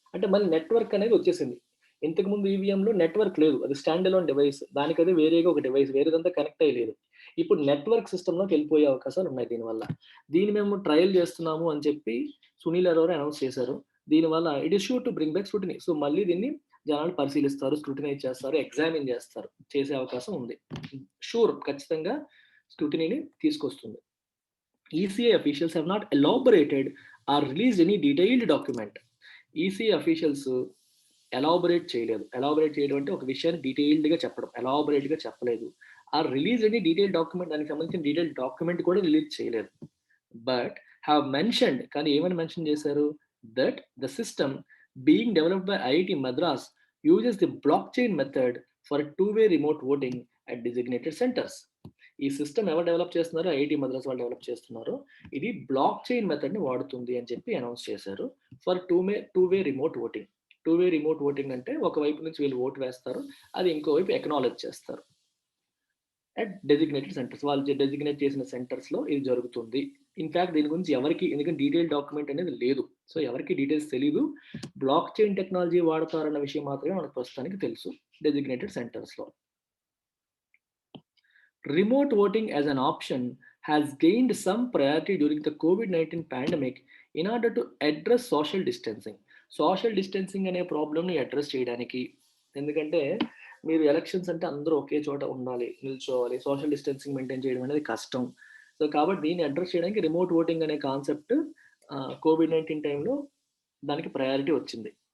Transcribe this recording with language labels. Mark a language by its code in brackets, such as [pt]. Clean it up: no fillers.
[te] అంటే మళ్ళీ నెట్వర్క్ అనేది వచ్చేసింది. ఇంతకుముందు ఈవీఎంలో నెట్వర్క్ లేదు. అది స్టాండ్ అలోన్ డివైస్. దానికదే వేరేగా ఒక డివైస్. వేరేదంతా కనెక్ట్ అయ్యి లేదు. ఇప్పుడు నెట్వర్క్ సిస్టమ్‌లోకి వెళ్ళిపోయే అవకాశాలు ఉన్నాయి దీనివల్ల. దీన్ని మేము ట్రయల్ చేస్తున్నాము అని చెప్పి సునీల్ అరోరా అనౌన్స్ చేశారు. దీనివల్ల [en] It is sure to bring back scrutiny. [te] So, మళ్ళీ దీన్ని జనాలు పరిశీలిస్తారు, స్క్రూటినైజ్ చేస్తారు, ఎగ్జామిన్ చేస్తారు. చేసే అవకాశం ఉంది. షూర్ ఖచ్చితంగా స్క్రూటినీని తీసుకొస్తుంది. [en] ECI officials have not elaborated or released any detailed document. [te] ECI officials elaborate చేయలేదు. ఎలాబొరేట్ చేయడం అంటే ఒక విషయాన్ని డీటెయిల్డ్‌గా చెప్పడం. ఎలాబొరేట్‌గా చెప్పలేదు. [en] release any detailed document, [te] దానికి సంబంధించిన డీటెయిల్డ్ డాక్యుమెంట్ కూడా రిలీజ్ చేయలేదు. [en] but have mentioned, [te] కానీ ఏమని మెన్షన్ చేశారు? [en] That the system being developed by IIT Madras uses the block chain method for two way remote voting at designated centres. [te] ఈ సిస్టమ్ ఎవరు డెవలప్ చేస్తున్నారో, ఐఐటీ మద్రాస్ వాళ్ళు డెవలప్ చేస్తున్నారు. ఇది బ్లాక్ చైన్ మెథడ్‌ని వాడుతుంది అని చెప్పి అనౌన్స్ చేశారు. [en] For two way remote voting. [te] టూ-వే remote voting అంటే ఒకవైపు నుంచి వీళ్ళు ఓటు వేస్తారు, అది ఇంకోవైపు ఎక్నాలెడ్జ్ చేస్తారు [en] At designated centres. [te] వాళ్ళు డెసిగ్నేట్ చేసిన సెంటర్స్‌లో ఇది జరుగుతుంది. ఇన్‌ఫాక్ట్ దీని గురించి ఎవరికీ, ఎందుకంటే డీటెయిల్ డాక్యుమెంట్ అనేది లేదు. సో, ఎవరికీ డీటెయిల్స్ తెలీదు. బ్లాక్ చైన్ టెక్నాలజీ వాడతారన్న విషయం మాత్రమే మనకు ప్రస్తుతానికి తెలుసు డెసిగ్నేటెడ్ సెంటర్స్‌లో. [en] Remote voting as an option has gained some priority during the COVID-19 pandemic in order to address social distancing. [te] Social distancing అనే ప్రాబ్లమ్‌ని అడ్రెస్ చేయడానికి, ఎందుకంటే మీరు ఎలక్షన్స్ అంటే అందరూ ఒకే చోట ఉండాలి, నిల్చోవాలి. సోషల్ డిస్టెన్సింగ్ మెయింటైన్ చేయడం అనేది కష్టం. సో, కాబట్టి దీన్ని అడ్రెస్ చేయడానికి రిమోట్ ఓటింగ్ అనే కాన్సెప్ట్ COVID-19 టైంలో దానికి ప్రయారిటీ వచ్చింది.